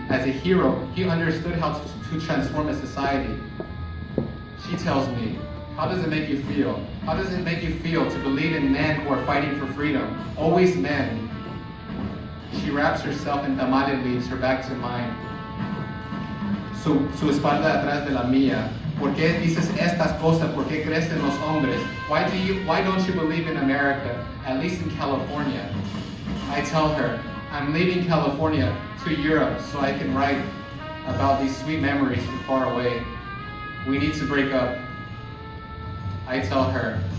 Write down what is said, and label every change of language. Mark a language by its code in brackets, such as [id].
[en] As a hero, he understood how to transform a society. She tells me, how does it make you feel? How does it make you feel to believe in men who are fighting for freedom? Always men. She wraps herself in tamale leaves, her back to mine. [es] Su espalda atrás de la mía. ¿Por qué dices estas cosas? ¿Por qué crees en los hombres? [en] Why don't you believe in America, at least in California? I tell her, I'm leaving California to Europe so I can write about these sweet memories from far away. We need to break up. I tell her,